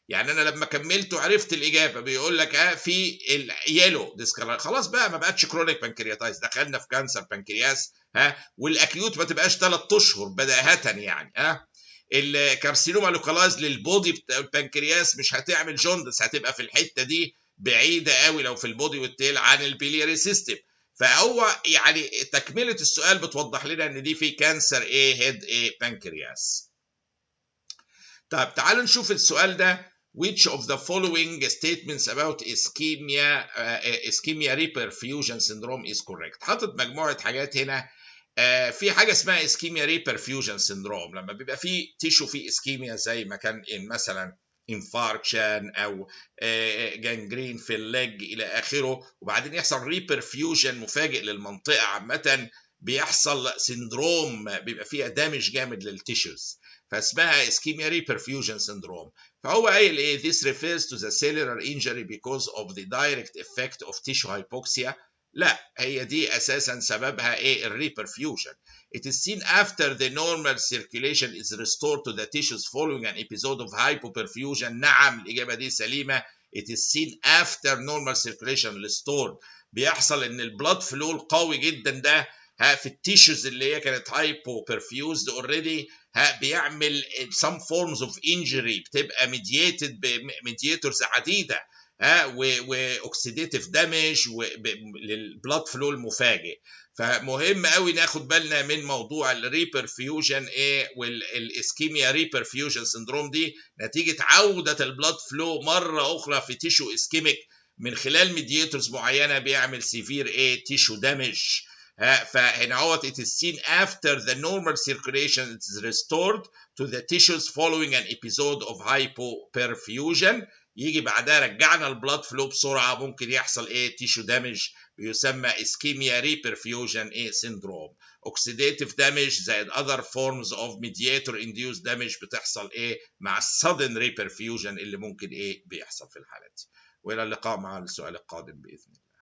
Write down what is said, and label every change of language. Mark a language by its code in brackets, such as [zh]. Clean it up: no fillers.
[ar] يعني انا لما كملته عرفت الاجابه، بيقول لك في اليلو ديسكالر خلاص بقى ما بقتش كرونيك بنكرياتايتس، دخلنا في كانسر بنكرياس والاكيوت ما تبقاش 3 اشهر بداهه يعني الكارسينوما لوكالايز للبودي بتاع البنكرياس مش هتعمل جوندس، هتبقى في الحته دي بعيده قوي لو في البودي والتيل عن البيلياري سيستم. فهو يعني تكمله السؤال بتوضح لنا ان دي في كانسر ايه هيد ايه بنكرياس. طيب تعالوا نشوف السؤال ده. [en] Which of the following statements about ischemia reperfusion syndrome is correct؟ [ar] حاطط مجموعه حاجات هنا. في حاجه اسمها اسكيميا ريبرفيوجن سيندروم، لما بيبقى في تيشو في اسكيميا زي ما كان مثلا انفاركشن او جانجرين في الليج الى اخره، وبعدين يحصل ريبرفيوجن مفاجئ للمنطقه عامه، بيحصل سيندروم بيبقى فيها دامج جامد للتيشوز، فاسمها اسكيميا ريبرفيوجن سيندروم. فهو قايل ايه [en] this refers to the cellular injury because of the direct effect of tissue hypoxia. [ar] لا هي دي اساسا سببها ايه الريبرفيوجن. [en] It is seen after the normal circulation is restored to the tissues following an episode of hypoperfusion. [ar] نعم الإجابة دي سليمة. [en] It is seen after normal circulation restored [ar] بيحصل ان البلاد فلو القوي جدا ده في التيشوز اللي هي كانت هايبو بيرفيوزد اوريدي بيعمل [en] some forms of injury [ar] بتبقى mediated بميدياتورز عديده واوكسيديتيف دامج للبلاد فلو المفاجئ. فمهم قوي ناخد بالنا من موضوع الريبرفيوجن والاسكيميا ريبرفيوجن سندروم دي نتيجه عوده البلاد فلو مره اخرى في تيشو اسكيميك من خلال ميدياتورز معينه بيعمل سيفير تيشو دامج. فهنا هو [en] it is seen after the normal circulation is restored to the tissues following an episode of hypoperfusion. [ar] يجي بعدها رجعنا البلاد فلو بسرعه ممكن يحصل تيشو دامج بيسمى اسكيميا ريبرفيوجن سيندروم. اوكسيديتيف دامج زائد [en] other forms of mediator induced damage [ar] بتحصل مع السادن ريبرفيوجن اللي ممكن بيحصل في الحالات دي. والى اللقاء مع السؤال القادم باذن الله.